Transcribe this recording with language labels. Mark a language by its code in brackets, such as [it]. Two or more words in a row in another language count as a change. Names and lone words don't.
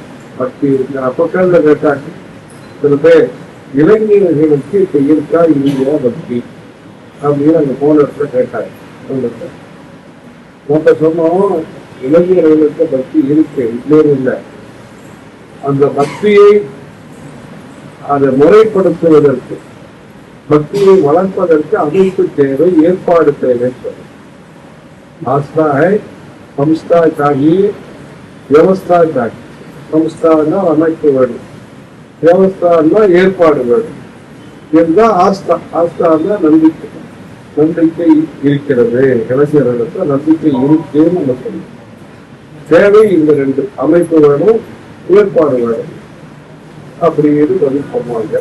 [ta] பக்தி இருக்கிற அப்பக்கல்ல கேட்டாங்க சில பேர் இளைஞர்களுக்கு இப்ப இருக்கா இல்லையா பக்தி அப்படின்னு அங்க போன இடத்துல கேட்டாங்க. நம்ம சொன்னோம் இளைஞர்களுக்கு பக்தி இருக்கு, இல்லைன்னு இல்லை. அந்த பக்தியை அதை முறைப்படுத்துவதற்கு பக்தியை வளர்ப்பதற்கு அமைப்பு தேவை, ஏற்பாடு தேவை. [hi] आस्था है, संस्था चाहिए, व्यवस्था चाहिए. [ta] संस्था அமைப்பு வேணும், வியவஸ்தா ஏற்பாடு வேணும். இதுதான் ஆஸ்தா. ஆஸ்தான்னா நம்பிக்கை. நம்பிக்கை இருக்கிறது, இளைஞர்களுக்கு நம்பிக்கை இருக்குன்னு நம்ம சொல்லணும். தேவை இந்த ரெண்டு அமைப்பு வேணும், ஏற்பாடு வேணும் அப்படின்னு பதில் பண்ணுவாங்க.